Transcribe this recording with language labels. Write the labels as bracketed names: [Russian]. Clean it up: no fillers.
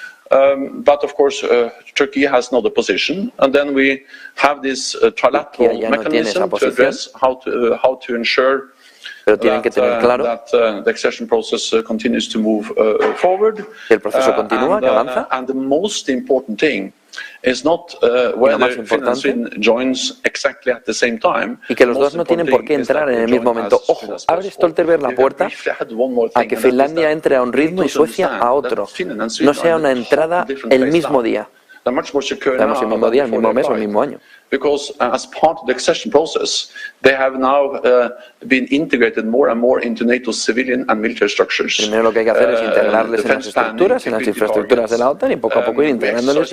[English] But of course, Turkey has another position, and then we have this trilateral mechanism to address how to ensure that the accession process continues to move forward. And the most important thing is not whether Finland and Sweden joins exactly at the same time. [Spanish] Y que los dos no tienen por qué entrar en el mismo momento. Ojo, abre Stoltenberg la puerta a que Finlandia entre a un ritmo y Suecia a otro. No sea una entrada el mismo día. Estamos el mismo día, el mismo mes o el mismo año. [English] Because as part of the accession process, they have now been integrated more and more into NATO's civilian and military structures. [Spanish] Primero lo que hay que hacer es integrarles en las estructuras, en las infraestructuras de la OTAN, y poco a poco ir integrándoles.